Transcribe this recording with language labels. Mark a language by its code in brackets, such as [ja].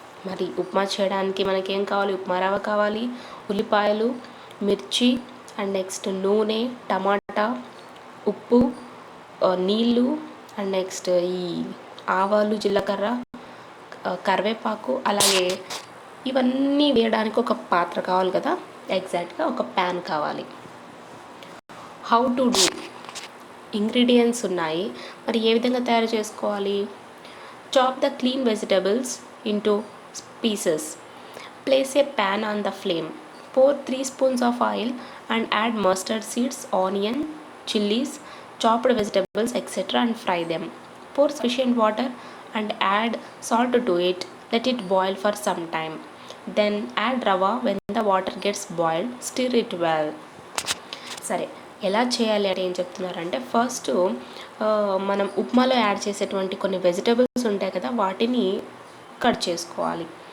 [te] మరి ఉప్మా చేయడానికి మనకేం కావాలి? ఉప్మా రవ్వ కావాలి, ఉల్లిపాయలు, మిర్చి, అండ్ నెక్స్ట్ నూనె, టమాటా, ఉప్పు, నీళ్ళు, అండ్ నెక్స్ట్ ఈ ఆవాలు, జీలకర్ర, కరివేపాకు, అలాగే ఇవన్నీ వేయడానికి ఒక పాత్ర కావాలి కదా, ఎగ్జాక్ట్గా ఒక ప్యాన్ కావాలి. [en] How to do? [te] ఇంగ్రీడియంట్స్ ఉన్నాయి, మరి ఏ విధంగా తయారు చేసుకోవాలి? [en] Chop the clean vegetables into pieces. Place a pan on the flame. Pour 3 spoons of oil and add mustard seeds, onion, chilies, chopped vegetables, etc. and fry them. Pour sufficient water and add salt to it. Let it boil for some time. Then add rava when the water gets boiled. Stir it well. [te] సరే, ఎలా చేయాలి అంటే ఏం చెప్తున్నారంటే first మనం ఉప్మాలో add చేసేటువంటి కొన్ని vegetables ఉంటాయి కదా, వాటిని కట్ చేసుకోవాలి.